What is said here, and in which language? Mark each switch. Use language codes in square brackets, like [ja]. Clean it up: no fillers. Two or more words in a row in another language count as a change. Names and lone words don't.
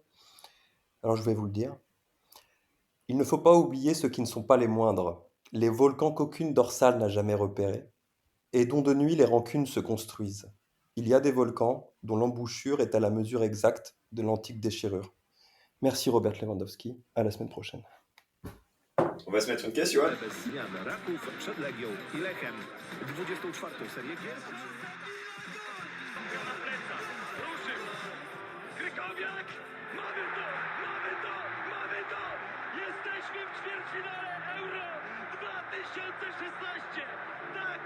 [fr] Alors je vais vous le dire. Il ne faut pas oublier ceux qui ne sont pas les moindres, les volcans qu'aucune dorsale n'a jamais repérés, et dont de nuit les rancunes se construisent. Il y a des volcans dont l'embouchure est à la mesure exacte de l'antique déchirure. Merci Robert Lewandowski, à la semaine prochaine. On va se mettre une question. [pl] Bez zmian Raków przed Legią i Lechem. 24. serię gier. Na plecach, ruszył. Krykowiak, mamy to, mamy to, mamy to. Jesteśmy w ćwierćfinale Euro 2016.